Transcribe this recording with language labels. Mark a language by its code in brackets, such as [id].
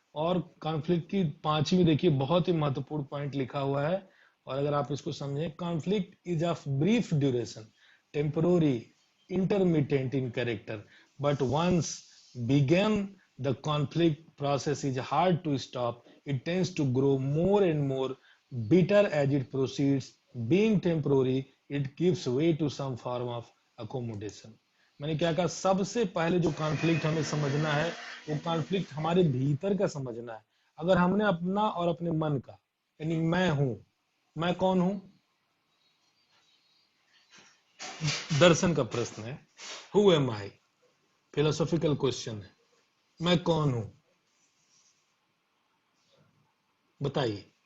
[hi] और कॉन्फ्लिक्ट की 5वीं देखिए, बहुत ही महत्वपूर्ण पॉइंट लिखा हुआ है, और अगर आप इसको समझें, [en] Conflict is of brief duration, temporary, intermittent in character, but once begun the conflict process is hard to stop, it tends to grow more and more bitter as it proceeds. Being temporary, it gives way to some form of accommodation. [hi] मैंने क्या कहा, सबसे पहले जो conflict हमें समझना है वो कॉन्फ्लिक्ट हमारे भीतर का समझना है। अगर हमने अपना और अपने मन का, यानी मैं हूं, मैं कौन हूं, दर्शन का प्रश्न है, [en] who am I, [hi] philosophical question है, मैं कौन हूं, बताइए।